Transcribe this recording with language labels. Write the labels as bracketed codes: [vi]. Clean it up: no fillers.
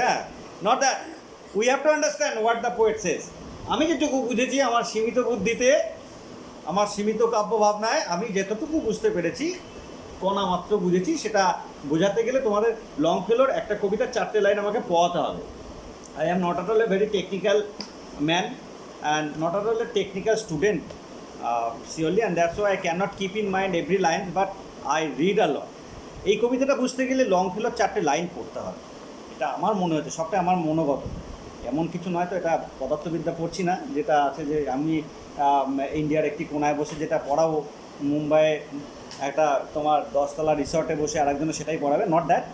[en] হ্যাঁ, not that, we have to understand what the poet says. [bn] আমি যেটুকু বুঝেছি আমার সীমিত বুদ্ধিতে, আমার সীমিত কাব্য ভাবনায় আমি যতটুকু বুঝতে পেরেছি, কণা মাত্র বুঝেছি, সেটা বোঝাতে গেলে তোমাদের লংফেলোর একটা কবিতার 4টে লাইন আমাকে পড়াতে হবে। [en] I am not at all a very technical man and not at all a technical student, surely, and that's why I cannot keep in mind every line, but I read a lot. [bn] এই কবিতাটা বুঝতে গেলে লংফেলোর 4টে line পড়তে হবে, এটা আমার মনে হচ্ছে, সবটা আমার মনোগত, এমন কিছু নয়। তো এটা পদার্থবিদ্যা পড়ছি না, যেটা আছে যে আমি ইন্ডিয়ার একটি কোনায় বসে যেটা পড়াবো, মুম্বাইয়ে একটা তোমার 10তলা রিসর্টে বসে আরেকজনে সেটাই পড়াবে, [en] Not that.